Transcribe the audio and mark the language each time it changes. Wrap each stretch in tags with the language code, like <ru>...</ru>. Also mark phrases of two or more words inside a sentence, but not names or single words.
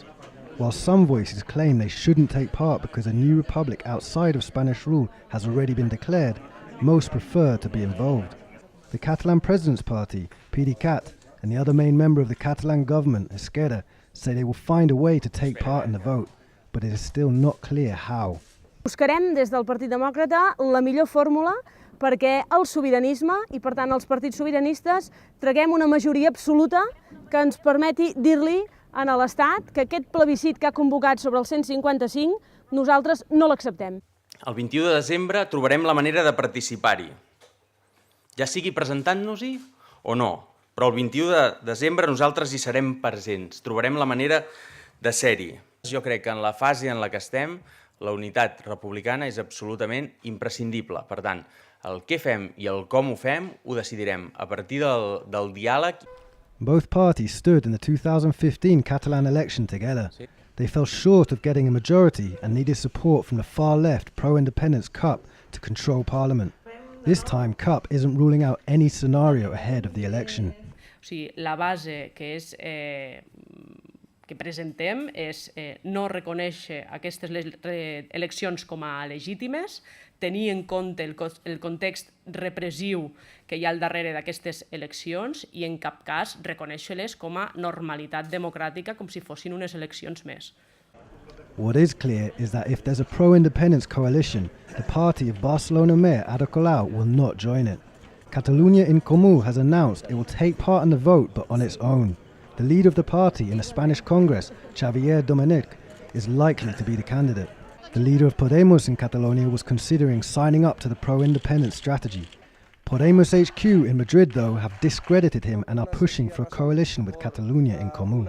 <en>While some voices claim they shouldn't take part because a new republic outside of Spanish rule has already been declared, most prefer to be involved. The Catalan President's Party, PDeCAT, and the other main member of the Catalan government, Esquerra, say they will find a way to take part in the vote, but it is still not clear how.</en> <ca>Buscarem des del Partit Demòcrata la millor fórmula perquè el sobiranisme i, per tant, els partits sobiranistes traguem una majoria absoluta que ens permeti dir-li a l'Estat que aquest plebiscit que ha convocat sobre el 155 nosaltres no l'acceptem. El 21 de desembre trobarem la manera de participar-hi, ja sigui presentant-nos-hi o no, però el 21 de desembre nosaltres hi serem presents, trobarem la manera de ser-hi. Jo crec que en la fase en la que estem, la unitat republicana és absolutament imprescindible. Per tant, el què fem i el com ho fem ho decidirem a partir del diàleg.</ca> <en>Both parties stood in the 2015 Catalan election together. They fell short of getting a majority and needed support from the far-left pro-independence CUP to control parliament. This time, CUP isn't ruling out any scenario ahead of the election.</en> <ca>O sigui, la base que presentem és no reconèixer aquestes eleccions com a legítimes, tenir en compte el context repressiu que hi ha al darrere d'aquestes eleccions i en cap cas reconèixer-les com a normalitat democràtica, com si fossin unes eleccions més.</ca> <en>What is clear is that if there's a pro-independence coalition, the party of Barcelona Mayor Ada Colau will not join it. Catalunya en Comú has announced it will take part in the vote, but on its own. The leader of the party in the Spanish Congress, Xavier Domènech, is likely to be the candidate. The leader of Podemos in Catalonia was considering signing up to the pro-independence strategy. Podemos HQ in Madrid, though, have discredited him and are pushing for a coalition with Catalunya en Comú.</en>